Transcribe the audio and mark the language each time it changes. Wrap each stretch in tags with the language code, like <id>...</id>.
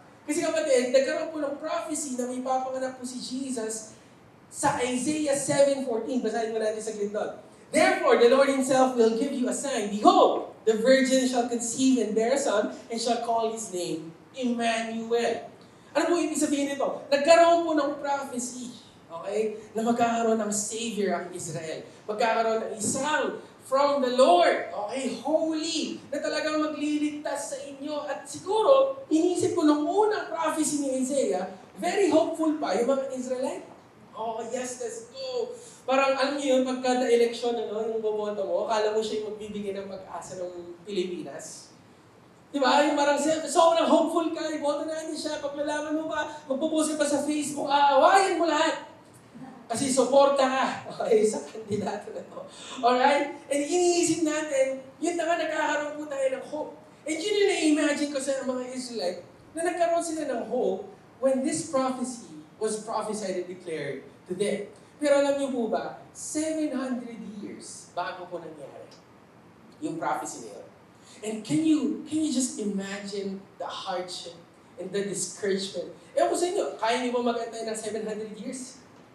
<tl>Kasi kapatid, nagkaroon po ng prophecy na may papanganak po si Jesus sa Isaiah 7:14. Basahin po natin sa doon.</tl> <en>Therefore, the Lord Himself will give you a sign. Behold, the virgin shall conceive and bear a son, and shall call His name Emmanuel.</en> <tl>Ano po ibig sabihin nito? Nagkaroon po ng prophecy, okay, na magkakaroon ng Savior ang Israel. Magkakaroon ng isang</tl> <en>from the Lord,</en> <tl>okay, holy, na talagang magliligtas sa inyo. At siguro, inisip ko nung unang prophecy ni Isaiah, very hopeful pa yung mga Israelite.</tl> <en>Oh, yes, let's go.</en> <tl>Parang alam niyo yun, pagka na-eleksyon, yung boboto mo, akala mo siya yung magbibigay ng pag-asa ng Pilipinas. Di ba? Yung parang sobrang hopeful ka, iboto natin siya. Pag nalaman mo ba, magpo-post ka pa sa Facebook, aawayin mo lahat. Kasi suporta ka, okay, sa kandidato na to. Alright? And iniisip natin, yun na nga, nagkakaroon po tayo ng hope. And yun yung na-imagine ko sa mga Israelite, na nagkaroon sila ng hope</tl> <en>when this prophecy was prophesied and declared to them.</en> <tl>Pero alam niyo po ba, 700 years bago po nangyari yung prophecy na yun.</tl> <en>And can you just imagine the hardship and the discouragement?</en> <tl>Ewan ko sa inyo, kaya niyo ba mag-antay ng 700 years?</tl>